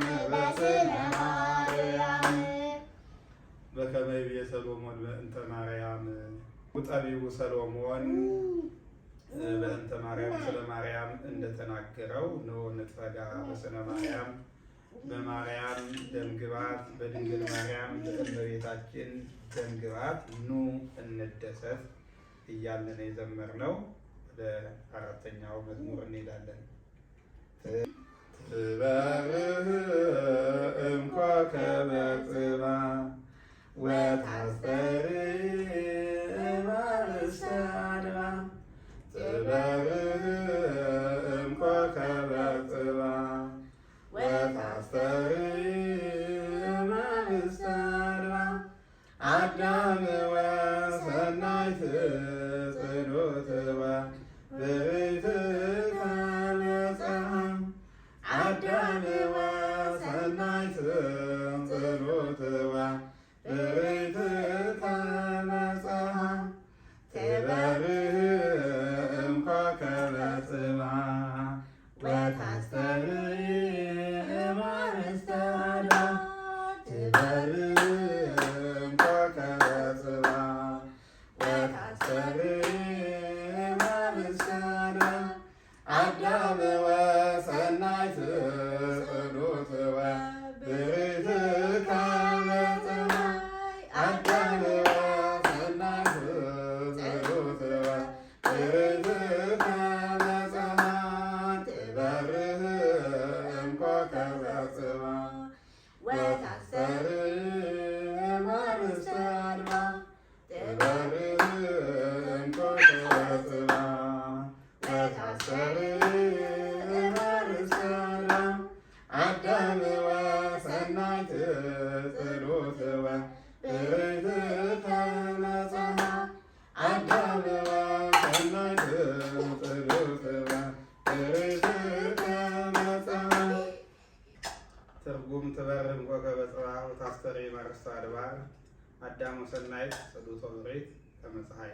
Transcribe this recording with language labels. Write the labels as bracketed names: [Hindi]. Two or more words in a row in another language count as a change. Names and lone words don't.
[Geez] በስነ ማርያም በከመ ይቤ ሰሎሞን በእንተ ማርያም [Amharic] ጠቢቡ ሰሎሞን [Geez] በእንተ ማርያም [Amharic] ስለ ማርያም እንደተናገረው [Geez] ንኦ ንትጋ በስነ ማርያም [Amharic] በማርያም ደምግባት በድንግል ማርያም በእመቤታችን ደምግባት ኑ እንደሰት እያልን የዘመርነው። ወደ አራተኛው መዝሙር እንሄዳለን። [Geez] ትበርህ እምኮከበ ጽባሕ ወታስተርኢ እምአርእስተ አድባር ትበርህ እምኮከበ ጽባሕ ወታስተርኢ እምአርእስተ አድባር አዳም ወሰናይት ጽኑት ወብርቱ ከመጽሐፍ አዳም ወሰናይት ጽኑት ወብርቱ ከመጽሐፍ ትበርህ እምኮከበ ጽባሕ ወታስተርኢ እምአርእስተ አድባር ትበርህ እምኮከበ ጽባሕ ወታስተርኢ እምአርእስተ አድባር አዳም ወሰናይት ጽኑት ወብርቱ ከመጽሐፍ አዳም ወሰናይት ጽኑት ወብርቱ ከመጽሐፍ ትበርህ እምኮከበ ጽባሕ ወታስተርኢ እምአርእስተ አድባር ትበርህ እምኮከበ ጽባሕ ወታስተርኢ እምአርእስተ አድባር አዳም ወሰናይት ጽኑት ወብርቱ ከመጽሐፍ አዳም ወሰናይት ጽኑት ወብርቱ ከመጽሐፍ ትርጉም ትበርህ እምኮከበ ጽባሕ ወታስተርኢ እምአርእስተ አድባር አዳም ወሰናይት ጽኑት ወብርቱ ከመጽሐፍ